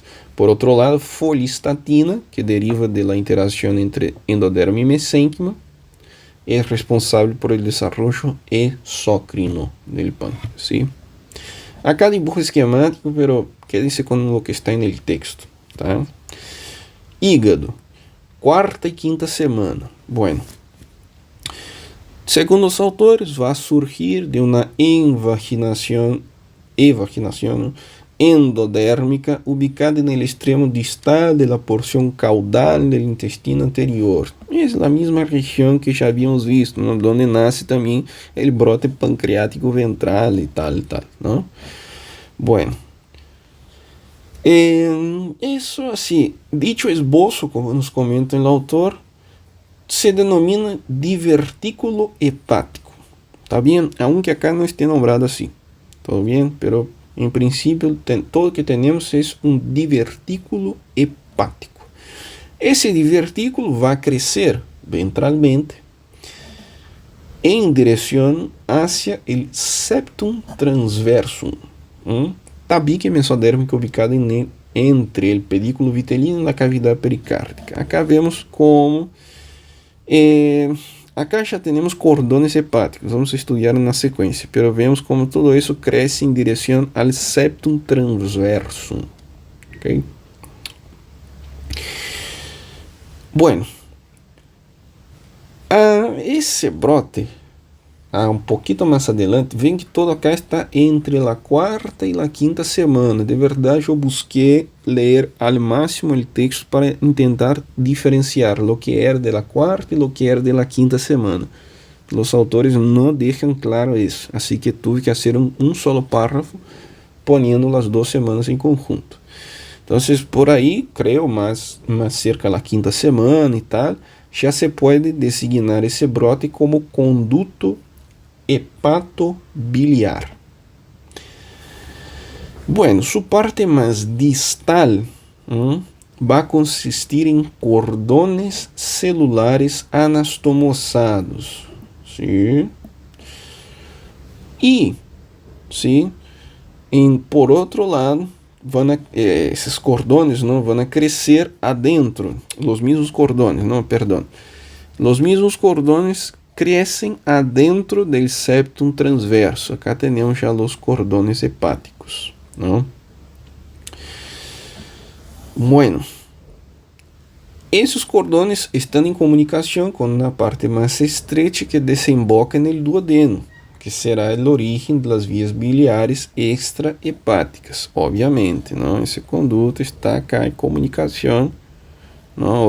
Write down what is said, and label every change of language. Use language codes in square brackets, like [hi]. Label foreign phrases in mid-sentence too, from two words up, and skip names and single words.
[es] Por otro lado, folistatina, que deriva de la interacción entre endodermo y mesénquima, es responsable por el desarrollo exócrino del páncreas, ¿sí? Acá dibujo esquemático, pero quédense con lo que está en el texto, tá? [pt] Hígado, quarta e quinta semana. Bueno, segundo os autores, vai surgir de uma evaginação endodérmica ubicada no extremo distal da porção caudal do intestino anterior. É a mesma região que já havíamos visto, ¿no? Onde nasce também o brote pancreático ventral e tal, ¿no? Bueno, isso assim, dicho esboço, como nos comenta o autor, se denomina divertículo hepático. [es] ¿Está bien? Aunque acá no esté nombrado así. ¿Todo bien? Pero en principio todo lo que tenemos es un divertículo hepático. Ese divertículo va a crecer ventralmente en dirección hacia el septum transversum. Tabique mesodérmica ubicado entre el pedículo vitelino y la cavidad pericárdica. Acá vemos como acá [pt] já temos cordones hepáticos, vamos estudar na sequência, [es] pero vemos como [pt] todo isso cresce em direção ao septum transversum. ¿Okay? Bueno, esse brote, um pouquinho mais adelante, vem que todo acá está entre a quarta e a quinta semana. De verdade, eu busquei ler ao máximo o texto para tentar diferenciar o que era de la quarta e o que era de la quinta semana. Os autores não deixam claro isso, assim que tive que fazer um [es] solo párrafo poniendo [pt] as 2 semanas em conjunto. Então, por aí, creio, mais cerca da quinta semana e tal, já se pode designar esse brote como conduto hepatobiliar. [es] Bueno, su parte más distal va a consistir en cordones celulares anastomosados, ¿sí? Y, ¿sí? Por otro lado, esses cordones, ¿no? Van a crecer adentro, los mismos cordones, los mismos cordones crescem adentro del septum transverso. [pt] Acá temos já os cordones hepáticos, ¿no? Bueno, esses cordones estão em comunicação com uma parte mais estreita que desemboca no duodeno, que será o origen das vias biliares extrahepáticas, obviamente, ¿no? Esse conduto está acá em comunicação, ¿no?